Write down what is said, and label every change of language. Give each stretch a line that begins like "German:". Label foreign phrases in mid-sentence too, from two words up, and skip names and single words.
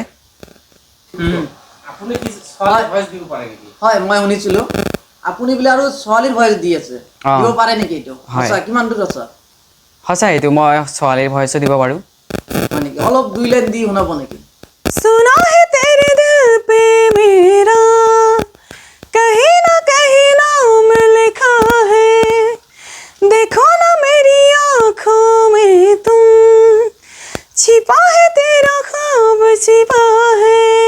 Assamese: আপুনি কি ছোৱালীৰ ভয়েস দিব পাৰে নেকি হয় মই শুনিছিলো আপুনি বলে আৰু ছোৱালীৰ ভয়েস দি আছে দিব পাৰে নেকি এটো সঁচা কিমান দূৰ আছে সঁচা এইটো মই ছোৱালীৰ ভয়েস দিব পাৰো মানে অলপ দুই লাইন দি শুনাব নেকি
Hindi: सुना है तेरे दिल पे मेरा कहीं नाम लिखा है देखो ना मेरी आँखों में तुम छिपा है तेरा ख्वाब छिपा है